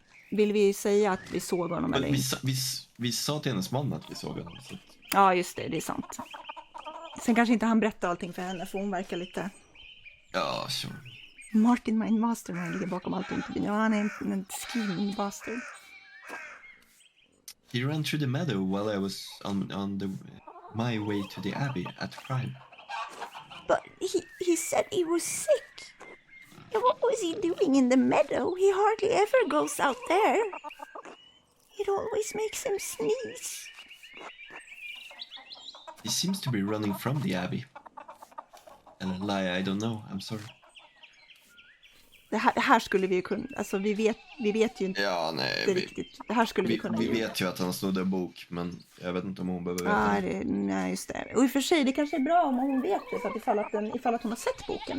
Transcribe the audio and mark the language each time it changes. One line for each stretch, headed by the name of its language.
Swedish: Vill vi säga att vi såg honom eller inte? Vi sa till hennes man att vi såg honom. Så. Ja, just det är sant. Sen kanske inte han berättar allting för henne för hon verkar lite... Ja, sure. Martin, min mastermind, ligger bakom allt ont. Ja, han är en
English: scheming bastard. He ran through the meadow while I was on my way to the abbey at prime. But he said he was sick. And what was he doing in the meadow? He hardly ever goes out there. It always makes him sneeze. He seems to be running from the abbey. And a lie, I don't know. I'm sorry.
Swedish: Det här skulle vi ju kunna... Alltså vi vet ju inte riktigt. Det här skulle vi kunna... Vi vet ju att han snodde en bok, men jag vet inte om hon behöver veta det. Nej, just det. Och i och för sig, det kanske är bra om hon vet det. För att ifall att hon har sett boken.